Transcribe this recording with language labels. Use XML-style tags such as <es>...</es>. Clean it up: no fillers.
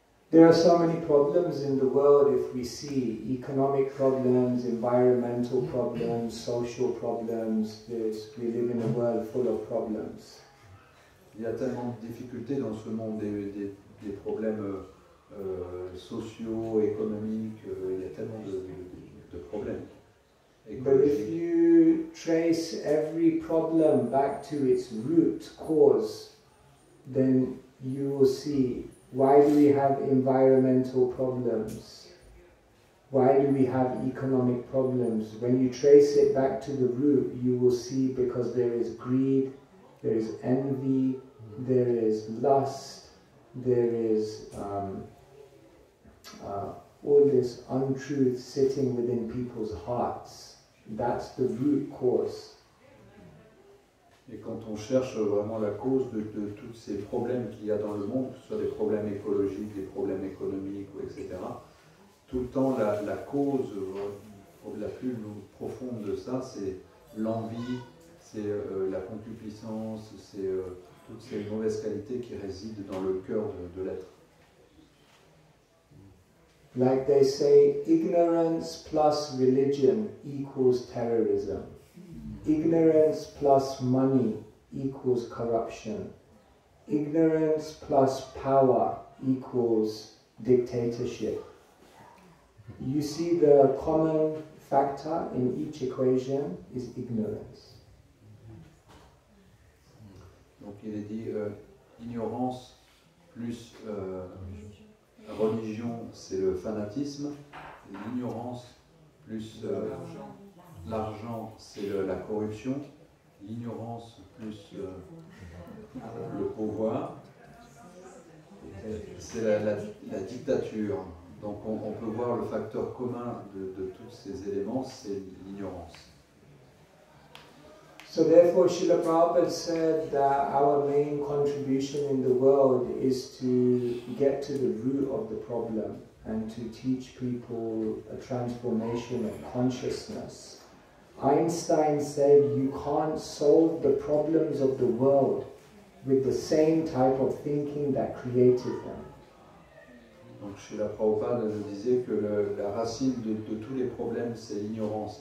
<en>There are so many problems in the world if we see economic problems, environmental problems, social problems. We live in a world full of problems.</en> <fr>Il y a tellement de difficultés dans ce monde, des problèmes sociaux, économiques, il y a tellement de problèmes.</fr> <en>But if you trace every problem back to its root cause, then you will see, why do we have environmental problems? Why do we have economic problems? When you trace it back to the root, you will see because there is greed, there is envy, there is lust, there is all this untruth sitting within people's hearts. That's the root cause.</en> <fr>Et quand on cherche vraiment la cause de tous ces problèmes qu'il y a dans le monde, que ce soit des problèmes écologiques, des problèmes économiques, etc., tout le temps la cause la plus profonde de ça, c'est l'envie, c'est la concupiscence, c'est toutes ces mauvaises qualités qui résident dans le cœur de l'être.</fr> <en>Like they say, ignorance plus religion equals terrorism. Ignorance plus money equals corruption. Ignorance plus power equals dictatorship. You see, the common factor in each equation is ignorance.</en> <fr>Donc il est dit ignorance plus religion, c'est le fanatisme. L'ignorance plus l'argent, c'est la corruption. L'ignorance plus le pouvoir, c'est la dictature. Donc on peut voir le facteur commun de tous ces éléments, c'est l'ignorance.</fr> <en>So therefore, Srila Prabhupada said that our main contribution in the world is to get to the root of the problem and to teach people a transformation of consciousness. Einstein said you can't solve the problems of the world with the same type of thinking that created them.</en> <fr>Donc Srila Prabhupada nous disait que la racine de tous les problèmes, c'est l'ignorance.</fr>